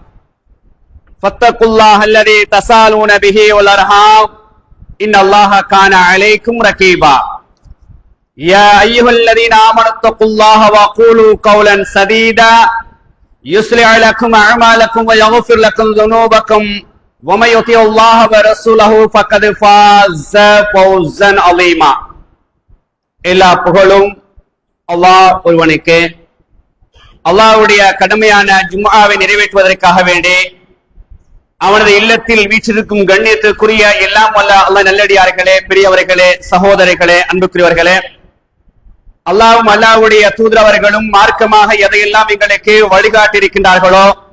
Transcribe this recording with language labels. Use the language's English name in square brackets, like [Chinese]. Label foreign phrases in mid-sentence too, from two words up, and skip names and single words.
[Arabic] فاتقوا الله الذي تسالون به والأرحام إن الله كان عليكم رقيبا يا أيها الذين آمنوا اتقوا الله وقولوا قولا سديدا يصلح لكم أعمالكم ويغفر لكم ذنوبكم ومن يطع الله ورسوله فقد فاز فوزا عظيما [Tamil] எல்லா புகழும் அல்லாஹ் ஒருவனுக்கு. அல்லாஹ்வுடைய கடமையான ஜும்ஆவை நிறைவேற்றுவதற்காக வேண்டி அவனது இல்லத்தில் வீற்றிருக்கும் கண்ணியத்திற்குரிய எல்லாம் வல்ல அல்லாஹ் நல்லடியார்களே, பெரியவர்களே, சகோதரர்களே, அன்புக்குரியவர்களே, அல்லாஹ்வும் அல்லாஹ்வுடைய தூதரவர்களும் மார்க்கமாக எதையெல்லாம் எங்களுக்கு வழிகாட்டியிருக்கின்றார்களோ